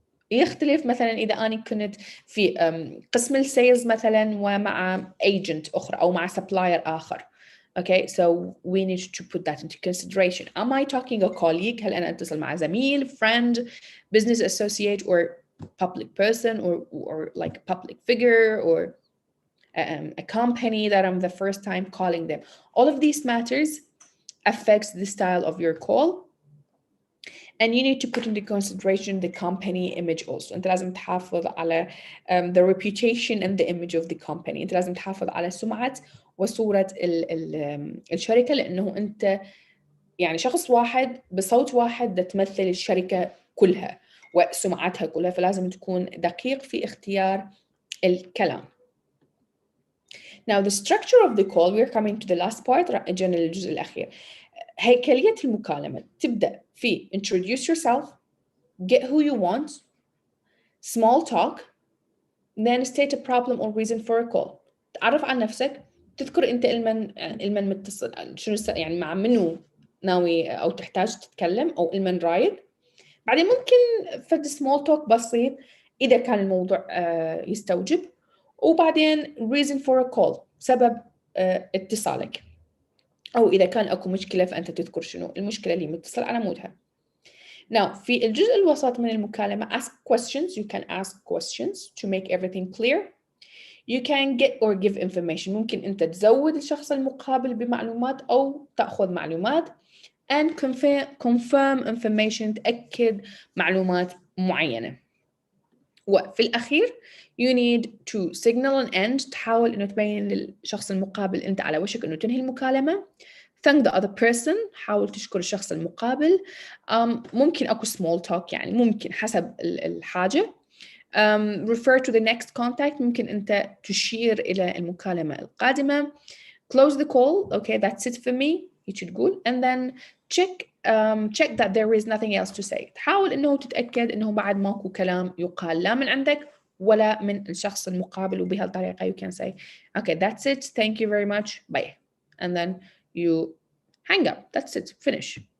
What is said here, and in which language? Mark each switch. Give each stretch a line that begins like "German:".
Arabic: يختلف مثلا اذا انا كنت في قسم السيلز مثلا ومع ايجنت اخرى او مع سبلاير اخر.
English: Okay, so we need to put that into consideration. Am I talking a colleague؟
Arabic: هل أنا أتصل مع زميل,
English: friend, business associate, or public person, or like a public figure, or a company that I'm the first time calling them? All of these matters affects the style of your call. And you need to put into consideration the company image also.
Arabic: أنت لازم تحافظ على
English: the reputation and the image of the company.
Arabic: أنت لازم تحافظ على سمعة وصورة الشركة، لأنه أنت يعني شخص واحد بصوت واحد ده تمثل الشركة كلها وسمعتها كلها، فلازم تكون دقيق في اختيار الكلام.
English: Now the structure of the call, we're coming to the last part.
Arabic: اجينا للجزء الأخير. هيكلية المكالمة تبدأ في
English: introduce yourself, get who you want, small talk, then state a problem or reason for a call.
Arabic: تعرف عن نفسك، تذكر أنت المن متصل، شنو يعني مع منو ناوي أو تحتاج تتكلم أو المن رايد. بعدين ممكن فد small talk بسيط إذا كان الموضوع يستوجب، وبعدين
English: reason for a call،
Arabic: سبب اتصالك، أو إذا كان أكو مشكلة فأنت تذكر شنو المشكلة اللي متصل على مودها. Now في الجزء الوسط من المكالمة
English: ask questions. You can ask questions to make everything clear. You can get or give information.
Arabic: ممكن أنت تزود الشخص المقابل بمعلومات أو تأخذ معلومات.
English: And confirm information،
Arabic: تأكد معلومات معينة. وفي الأخير
English: you need to signal an end.
Arabic: تحاول إنه تبين للشخص المقابل أنت على وشك إنه تنهي المكالمة.
English: Thank the other person.
Arabic: حاول تشكر الشخص المقابل. ممكن أكو small talk، يعني ممكن حسب الحاجة.
English: Refer to the next contact.
Arabic: ممكن أنت تشير إلى المكالمة القادمة.
English: Close the call. Okay, that's it for me. تقول and then check that there is nothing else to say.
Arabic: تحاول إنه تتأكد إنه بعد ماكو كلام يقال لا من عندك ولا من الشخص المقابل، وبهالطريقة
English: you can say okay, that's it, thank you very much, bye, and then you hang up. That's it, finish.